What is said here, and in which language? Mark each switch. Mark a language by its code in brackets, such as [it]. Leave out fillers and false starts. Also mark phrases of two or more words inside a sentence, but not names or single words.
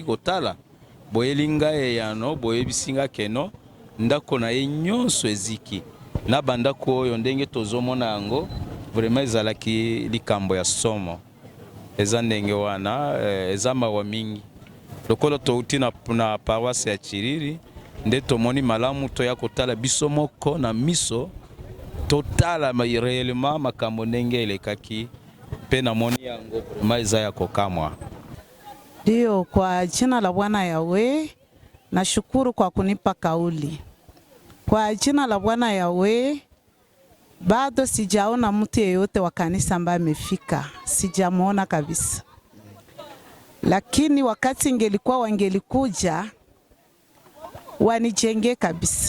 [ln] kotala boyelinga yano boyebisinga keno ndaku na ye nyonso eziki na bandako oyo ndenge tozomona yango vraiment ezalaki likambo ya somo eza ndenge wana eza mawa mingi lokolo touti na paroisse ya Chiriri nde tomoni malamu to ya kotala biso moko na miso totala réellement makambo ndenge elekaki pe na moni yango maiza ya kokamwa. [sw] Ndio, kwa jina la Bwana Yawe nashukuru kwa kunipa kauli. Kwa jina la Bwana Yawe bado sijaona mtu yeyote wa kanisa ambaye amefika, sijamuona kabisa. Lakini wakati ingelikuwa wangelikuja wanijenge kabisa.